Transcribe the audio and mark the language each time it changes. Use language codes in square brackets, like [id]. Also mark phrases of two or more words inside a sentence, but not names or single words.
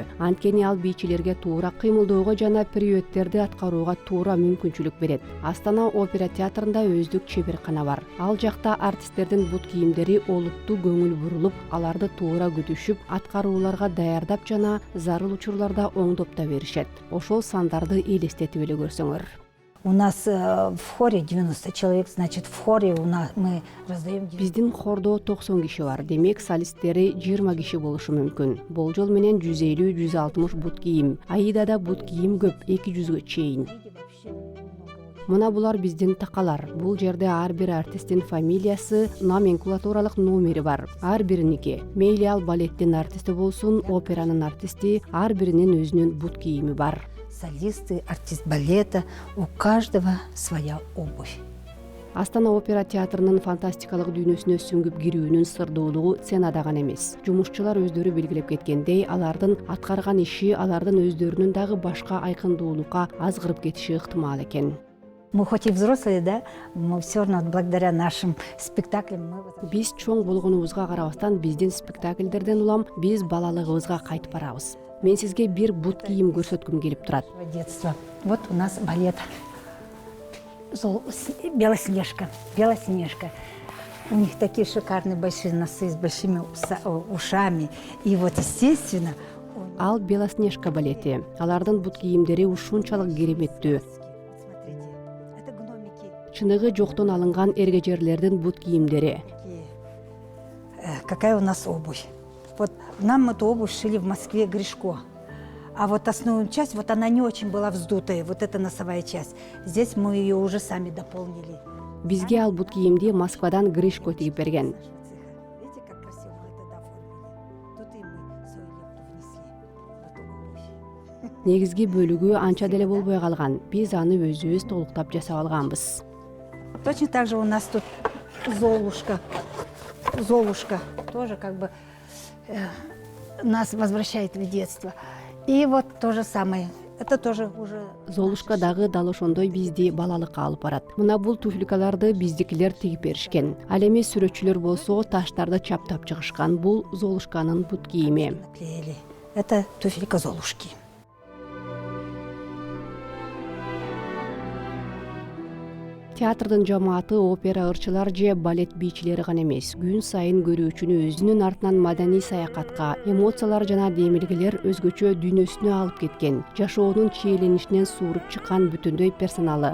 [ky] Анткени ал бийчилерге туура кыймылдөөгө жана пируэттерди аткарууга туура мүмкүнчүлүк берет. Астана опера театрында өздүк чеберкана бар. Ал жакта артисттердин бут кийимдери олуттуу көңүл бурулуп, аларды туура күтүшүп, аткарууларга даярдап жана зарыл учурларда оңдоп да беришет. Ошол сандарды элестетип эле көрсөңөр. [ru] У нас в хоре 90 человек, значит, в хоре у нас мы раздаем... [ky] Биздин хордо 90 киши бар. Демек, солисттери 20 киши болушу мүмкүн. Болжол менен 150-160 бут кийим. Аидада бут кийим көп, 200гө чейин. Мына булар биздин такалар. Бул жерде ар бир артисттин фамилиясы, номенклатуралык номери бар. Ар бириники. Мейли ал балеттин артисти болсун, операнын артисти, ар биринин өзүнүн бут кийими бар. [ru] Солисты, артист балета, у каждого своя обувь. [ky] Астана опера театрынын фантастикалык дүйнөсүнө сүңгүп кирүүнүн сырдуулугу сценада гана эмес. Жумушчулар өздөрү белгилеп кеткендей, алардын аткарган иши алардын өздөрүнүн дагы башка айкындуулукка азгырып кетиши ыктымал экен. [ru] Мы хоть и взрослые, да, но все равно благодаря нашим спектаклям мы... [ky] Биз чоң болгонубузга карабастан биздин спектакльдерден улам биз балалыгыбызга кайтып барабыз. Мен сизге бир бут кийим көрсөткүм келип турат. [ru] Детство. Вот у нас балет. Белоснежка. Белоснежка. У них такие шикарные большие носы с большими ушами. И вот, естественно... [ky] Ал Белоснежка балети. Алардын бут кийимдери ушунчалык кереметтүү. Чыныгы жоктон алынган эргежерлердин бут кийимдери. [ru] Какая у нас обувь? Вот нам эту обувь шили в Москве Гришко. А вот основную часть, вот она не очень была вздутая, вот эта носовая часть. Здесь мы ее уже сами дополнили. [ky] Бизге ал бут кийимди Москвадан Гришко тигип берген. [ru] Видите, как красиво вы это оформили? Тут и мы свою лепту внесли в эту обувь. [ky] Негизги бөлүгү анча деле болбой калган. Биз аны өзүбүз толуктап жасап алганбыз. [ru] Точно так же у нас тут Золушка. Золушка тоже как бы нас возвращает в детство. И вот то же самое. Это тоже уже... [ky] Золушка дагы дал ошондой бизди балалыкка алып барат. Мына бул туфликаларды биздикилер тигип беришкен. Ал эми сүрөтчүлөр болсо таштарды чаптап чыгышкан. Бул Золушканын бут кийими. [ru] Наклеили. Это туфелька Золушки. [ky] Театрдын жамааты опера ырчылар же балет бийчилери гана эмес, күн сайын көрүүчүнү өзүнүн артынан маданий саякатка, эмоциялар жана демилгелер өзгөчө дүйнөсүнө алып кеткен, жашоонун чиеленишинен сууруп чыккан бүтүндөй персоналы.